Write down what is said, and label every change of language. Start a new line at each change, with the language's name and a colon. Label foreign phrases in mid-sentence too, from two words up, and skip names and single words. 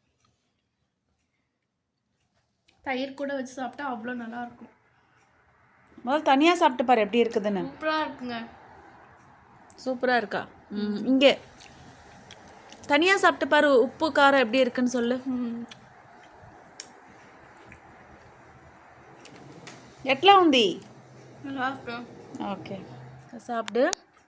Tamil: தயிர் கூட வச்சு சாப்பிட்டா அவ்வளோ நல்லா இருக்கும். முதல்ல தனியாக சாப்பிட்டு பாரு எப்படி இருக்குதுன்னு. சூப்பராக இருக்குங்க. சூப்பராக இருக்கா? இங்கே தனியாக சாப்பிட்டு பாரு, உப்பு காரம் எப்படி இருக்குன்னு சொல்லு.
Telugu: ఎట్లా ఉంది?
Tamil: நல்லா இருக்கும். ఓకే, సాப்பிடு.